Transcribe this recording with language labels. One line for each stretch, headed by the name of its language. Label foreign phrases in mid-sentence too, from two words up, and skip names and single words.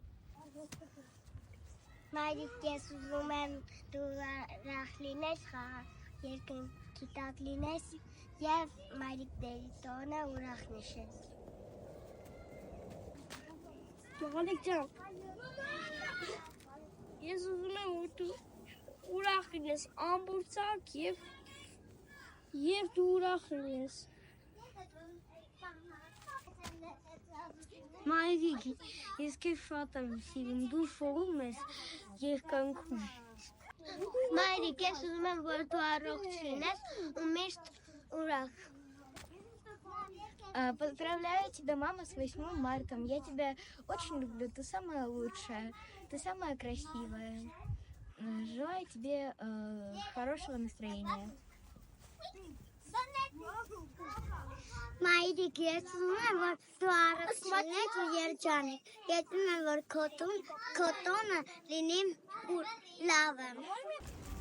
Armenian: Մայրիկ, ես ուզում եմ դու ուրախ լինես, խաղաղ երկնքի տակ լինես եւ մայրիկ դերի տոնը ուրախ նշես։ Անիկ ջան, ես ուզում եմ, որ դու ուրախ լինես, անփորձանք եւ դու ուրախ լինես։ Մայրիկ, ես քեզ շատ եմ սիրում, դու շողում ես երկնքում։ Մայրիկ, ես ուզում եմ, որ դու առողջ լինես ու միշտ ուրախ։
Russian: Поздравляю тебя, мама, с 8 марта. Я тебя очень люблю. Ты самая лучшая. Ты самая красивая. Желаю тебе хорошего настроения.
Armenian: Մայրիկ, ես ուզում եմ, որ դու առողջ լինես ու երջանիկ։ Ես ուզում եմ, որ քո տոնը լինի լավ։